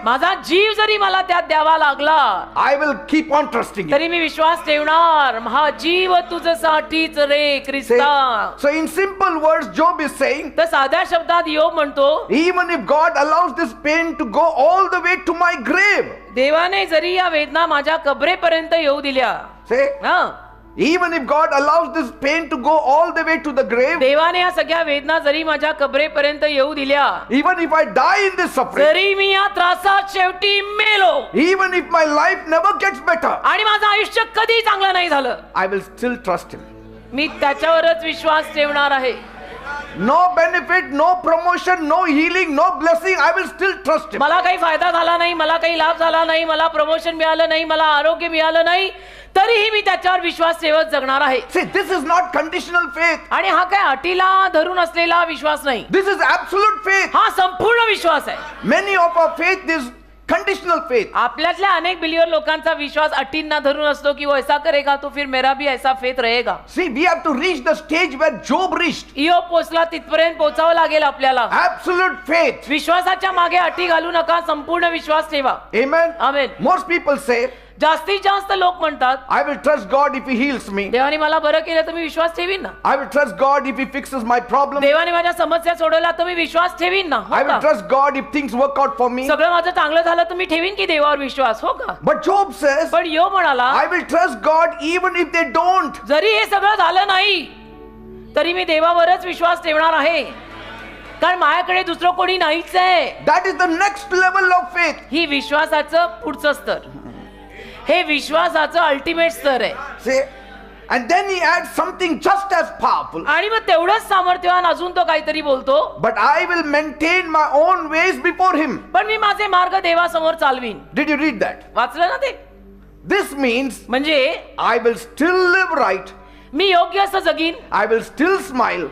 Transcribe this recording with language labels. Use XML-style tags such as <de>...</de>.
<mr>माझा जीव जरी मला त्यात द्यावा लागला</mr> <en>I will keep on trusting you.</en> <mr>तरी मी विश्वास ठेवणार. हा जीव तुझ्यासाठीच रे ख्रिस्ता.</mr> <en>So in simple words, Job is saying,</en> <mr>तर साध्या शब्दात योब म्हणतो,</mr> <en>even if God allows this pain to go all the way to my grave,</en> <mr>देवाने जरी या वेदना माझ्या कबरेपर्यंत येऊ दिल्या,</mr> <en>say,</en> <mr>हा,</mr> <en>Even if God allows this pain to go all the way to the grave,</en> <mr>देवाने या सगळ्या वेदना जरी माझ्या कबरेपर्यंत येऊ दिल्या,</mr> <en>even if I die in this suffering,</en> <mr>जरी मी या त्रासात शेवटी मेलो,</mr> <en>even if my life never gets better,</en> <mr>आणि माझं आयुष्य कधी चांगलं नाही झालं,</mr> <en>I will still trust Him.</en> <mr>मी त्याच्यावरच विश्वास ठेवणार आहे.</mr> <en>No benefit, no promotion, no healing, no blessing, I will still trust Him.</en> <mr>मला काही फायदा झाला नाही, मला काही लाभ झाला नाही, मला प्रमोशन मिळालं नाही, मला आरोग्य मिळालं नाही, तरीही मी त्याच्यावर विश्वास ठेवत जगणार आहे.</mr> <en>See, this is not conditional faith.</en> <mr>आणि हा काय अटीला धरून असलेला विश्वास नाही,</mr> <en>This is absolute faith.</en> <mr>हा संपूर्ण विश्वास आहे.</mr> <en>Many of our faith is conditional faith.</en> <mr>आपल्यातल्या अनेक बिलियर लोकांचा विश्वास अटींना धरून असतो की</mr> <hi>वो ऐसा करेगा तो फिर मेरा भी ऐसा फेथ रहेगा.</hi> <en>See, we have to reach the stage where Job reached.</en> <mr>इयोब पोचला, तिथपर्यंत पोहोचावं लागेल आपल्याला.</mr> <en>Absolute faith.</en> <mr>विश्वासाच्या मागे अटी घालू नका, संपूर्ण विश्वास ठेवा.</mr> <en>Amen.</en> <mr>आमेन.</mr> <en>Most people say,</en> <mr>जास्तीत जास्त लोक म्हणतात,</mr> <en>I will trust God if He heals me.</en> <mr>देवाने मला बरं केलं तर मी विश्वास ठेवीन ना,</mr> <en>I will trust God if He fixes my problem.</en> <mr>देवाने माझ्या समस्या सोडवल्या तर मी विश्वास ठेवीन ना, हो</mr> <en>I will</en> <mr>का?</mr> <en>trust God if things work out for me.</en> <mr>सगळं माझं चांगलं झालं तर मी ठेवीन की देवावर विश्वास, हो का?</mr> <en>But Job says,</en> <mr>पण यो म्हणाला,</mr> <en>I will trust God even if they don't.</en> <mr>जरी हे सगळं झालं नाही तरी मी देवावरच विश्वास ठेवणार आहे, कारण माझ्याकडे दुसरं कोणी नाहीच आहे.</mr> <en>That is the next level of faith.</en> <mr>ही विश्वासाचं पुढचं स्तर, हे विश्वासाचं अल्टिमेट स्तर आहे.</mr> <en>See, and then he adds something just as powerful.</en> <mr>आणि मग तेवढंच सामर्थ्यवान अजून तो काहीतरी बोलतो,</mr> <en>But I will maintain my own ways before Him.</en> <mr>पण मी माझे मार्ग देवासमोर चालवीन.</mr> <en>Did you read that?</en> <mr>वाचलं ना ते?</mr> <en>This means</en> <mr>म्हणजे</mr> <en>I will still live right.</en> <mr>मी योग्य असं जगीन,</mr> <en>I will still smile.</en>